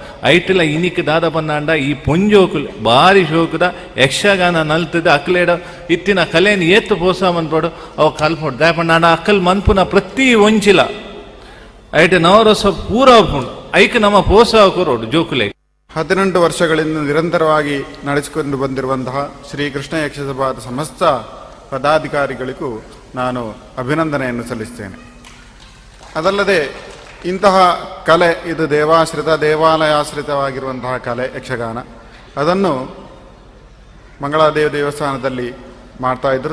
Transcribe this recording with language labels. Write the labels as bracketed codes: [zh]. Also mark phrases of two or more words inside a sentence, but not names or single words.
[tcy] ಐಟಿಲ ಇನಿಕ್ ದಾದ ಬನ್ನಾಂಡ ಈ ಪೊಂಜೋಕುಲ್ ಬಾರಿ ಶೋಕದ ಯಕ್ಷಗಾನ ನಲ್ತದ ಅಕ್ಲೇಡ ಇತ್ತಿನ ಕಲೆನ ಏತ್ತು ಪ್ರೋತ್ಸಾಹ ಮನ್ಪಡು ಅವು ಕಲ್ಪೊಡು ದಯಪಂಡ ಅಕ್ಕಲ್ ಮನ್ಪುನ ಪ್ರತಿ ಒಂಚಿಲ ಐಟ ನವರಸ ಪೂರ ಆಪುಂಡು ಐಕ್ ನಮ್ಮ ಪ್ರೋತ್ಸಾಹ ಕೊರೋಡು ಜೋಕುಲೆ. [kn] 18 ವರ್ಷಗಳಿಂದ ನಿರಂತರವಾಗಿ ನಡೆಸಿಕೊಂಡು ಬಂದಿರುವಂತಹ ಶ್ರೀ ಕೃಷ್ಣ ಯಕ್ಷಸಭಾದ ಸಮಸ್ತ ಪದಾಧಿಕಾರಿಗಳಿಗೂ ನಾನು ಅಭಿನಂದನೆಯನ್ನು ಸಲ್ಲಿಸ್ತೇನೆ. ಅದಲ್ಲದೆ ಇಂತಹ ಕಲೆ ಇದು ದೇವಾಲಯಾಶ್ರಿತವಾಗಿರುವಂತಹ ಕಲೆ ಯಕ್ಷಗಾನ, ಅದನ್ನು ಮಂಗಳಾದೇವಿ ದೇವಸ್ಥಾನದಲ್ಲಿ ಮಾಡ್ತಾ ಇದ್ದರು.